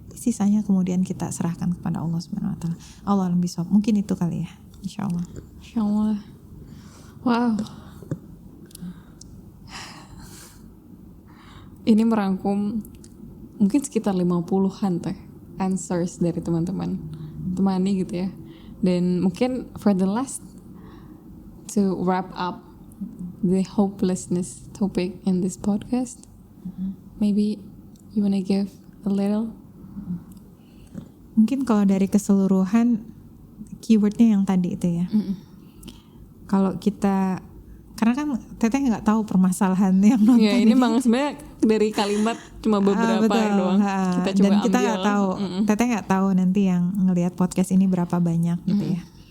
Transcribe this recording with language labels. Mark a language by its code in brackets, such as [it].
[id] Sisanya kemudian kita serahkan kepada Allah Subhanahu wa taala. Allah alam bisawab. Mungkin itu kali ya, insyaallah. Insyaallah. Wow. Ini merangkum mungkin sekitar 50-an teh answers dari teman-teman temani gitu ya. Dan mungkin [en] for the last, to wrap up the hopelessness topic in this podcast, maybe you wanna give a little. [id] Mungkin kalau dari keseluruhan keywordnya yang tadi itu ya. Kalau kita, karena kan Teteh nggak tahu permasalahan yang nonton ya, ini memang sebenarnya dari kalimat cuma beberapa doang. Kita coba dan kita ambil. nggak tahu, Teteh nggak tahu nanti yang ngelihat podcast ini berapa banyak gitu ya.